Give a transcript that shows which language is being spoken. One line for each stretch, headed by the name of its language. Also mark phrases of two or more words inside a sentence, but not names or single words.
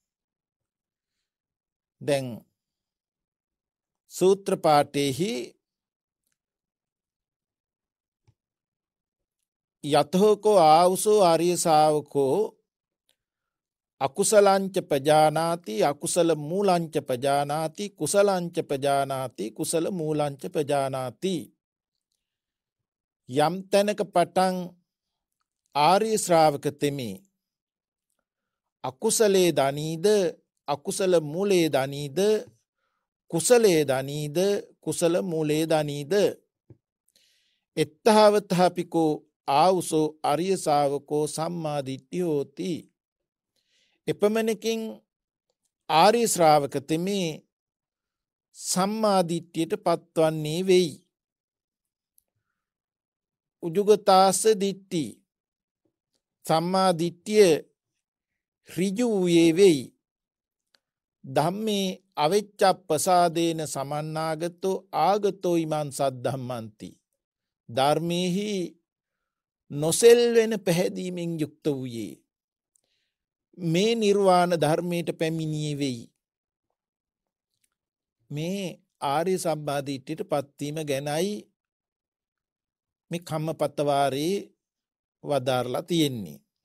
Sinhala: දැන් සූත්‍ර පාඨයේහි
Pali: යතෝකෝ ආවුසෝ ආර්ය ශාවකෝ අකුසලංච පජානාති අකුසල මූලංච පජානාති කුසලංච පජානාති කුසල මූලංච පජානාති.
Sinhala: යම් තැනක පටන් ආර්ය ශ්‍රාවක තෙමි අකුසලේ දනීද අකුසල මූලේ දනීද කුසලේ දනීද කුසල මූලේ දනීද
Pali: එත්තහවතහපිකෝ ආවුසෝ ආර්ය ශාවකෝ සම්මාදිට්ඨිය හෝති.
Sinhala: එපමණකින් ආර්ය ශ්‍රාවක තෙමි සම්මාදිට්ඨියට පත්වන්නේ වෙයි.
Pali: උජුගතාස දිට්ඨි
Sinhala: සම්මාදිට්ඨිය ඍජු වූයේ වෙයි.
Pali: ධම්මේ අවෙච්ඡප්පසාදේන සමන්නාගතෝ ආගතෝ ඉමං සද්ධම්මන්ති.
Sinhala: ධර්මයේහි නොසෙල්වෙන පැහැදීමෙන් යුක්ත වූයේ මේ නිර්වාණ ධර්මයට පැමිණියේ වෙයි. මේ ආර්ය සම්මාදිට්ඨියට පත්වීම ගැනයි මේ කම්මපත්තවාරේ වදාරලා තියෙන්නේ.